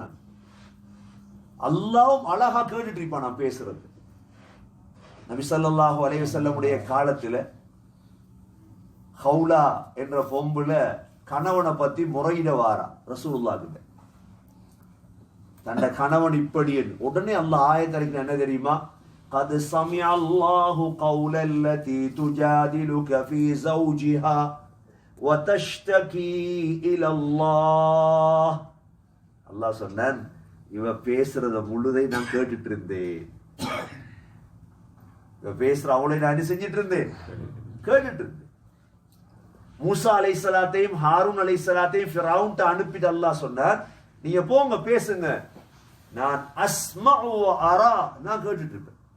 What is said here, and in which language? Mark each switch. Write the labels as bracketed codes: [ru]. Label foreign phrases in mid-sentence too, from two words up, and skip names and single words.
[ta] நான் அல்லாவும் அழகா கேட்டுட்டு இருப்பான் நான் பேசுறது. நபி [ar] صلى الله عليه وسلم [ta] காலத்துல ஹவுலா என்ற பொம்புல கணவனை பத்தி முறையிட வாரா ரசூலுல்லாஹ் கிட்ட. தன்ட கணவன் இப்படி உடனே அல்லாஹ் ஆயத்தறிக்க என்ன தெரியுமா? [ar] قد سمع الله قول التي تجادلك في زوجها وتشتكي إلى الله. [ta] அல்லாஹ் சொன்னான், இவ பேசுறத முழுதை நான் கேட்டுட்டு இருந்தேன். இவ பேசுற அவளை நான் என்ன செஞ்சிட்டு இருந்தேன்? கேட்டுட்டு இருந்தேன். மூசா அலைஹிஸ்ஸலாத்தையும் ஹாரூன் அலைஹிஸ்ஸலாத்தையும் ஃபிரௌன்ட்ட அனுப்பிட்டு அல்லாஹ் சொன்னார், நீங்க போங்க பேசுங்க, நான் [ar] أسمع وأرى, [ta] நான் கேட்டுட்டு இருப்பேன்.